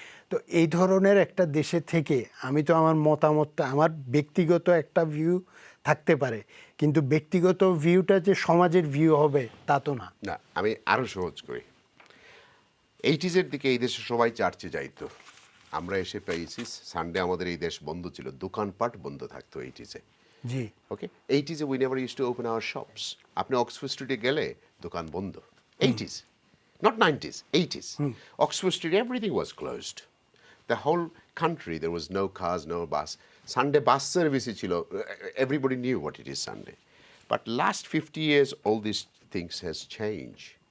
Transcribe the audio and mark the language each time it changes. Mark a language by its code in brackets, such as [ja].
[bn] তো এই ধরনের একটা দেশে থেকে আমি তো আমার মতামতটা, আমার ব্যক্তিগত একটা ভিউ থাকতে পারে, কিন্তু ব্যক্তিগত ভিউটা যে সমাজের ভিউ হবে তা তো না। না, আমি আরো সহজ করি। 80s দিকে এই দেশে সবাই চার্চে যাইতো, আমরা এসে পেয়েছি সানডে আমাদের এই দেশ বন্ধ ছিল, দোকানপাট বন্ধ থাকতো 80s-এ। জি, [en] Okay, 80s we never used to open our shops. [bn] আপনি অক্সফোর্ড স্ট্রিটে গেলে দোকান বন্ধ। [en] 80s, not 90s, 80s. Oxford Street, everything was closed. The whole country, there was no cars, no bus. Sunday bus service ছিল, everybody knew what it is Sunday. But last 50 years, all these things has changed.